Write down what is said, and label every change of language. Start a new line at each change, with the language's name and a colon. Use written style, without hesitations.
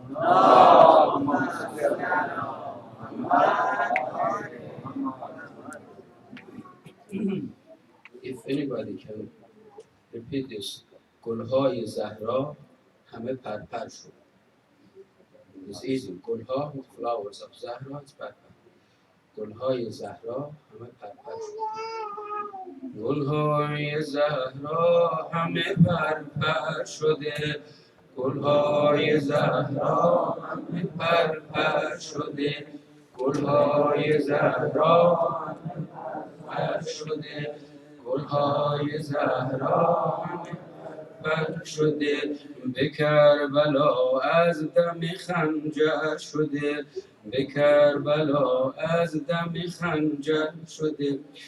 Arabic: اللهم صل على محمد وآل محمد.
English: If anybody can repeat this,
Persian: گلهای زهرا همه پرپر شد.
English: It's easy. گلها, flowers of Zahra, it's پرپر.
Persian: گلهای زهرا همه پرپر شد. گلهای زهرا همه پرپر شده، گلهای زهرا همه پرپر شده، گلهای زهرا همه پرپر شده، گلهای زهرا همه پرپر شده، به کربلا از دم خنجر شده، به کربلا از دم خنجر شده.